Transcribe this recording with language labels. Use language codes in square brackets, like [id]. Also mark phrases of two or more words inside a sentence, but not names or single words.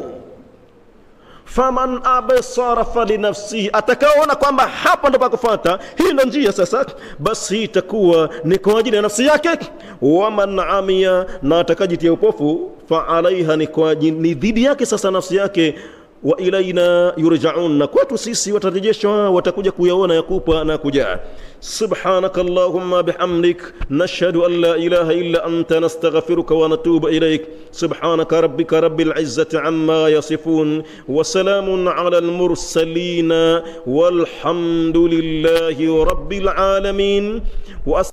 [ar] فمن أبصر فلنفسه, [sw] atakaona kwamba hapa ndo pakufuata, hii ndo njia sasa, basi itakuwa ni kwa ajili ya nafsi yake. [ar] ومن عمي, [sw] na atakajitia upofu, [ar] فعليها, [sw] ni dhidi yake sasa nafsi yake. [ar] وإلينا يرجعون, [sw] na kwetu sisi watarejeshwa, watakuja kuyaona yakupa na kuja. [ar] سبحانك اللهم بحمدك نشهد أن لا إله إلا أنت نستغفرك ونتوب إليك. سبحانك ربك رب العزة عما يصفون وسلام على المرسلين والحمد لله رب العالمين.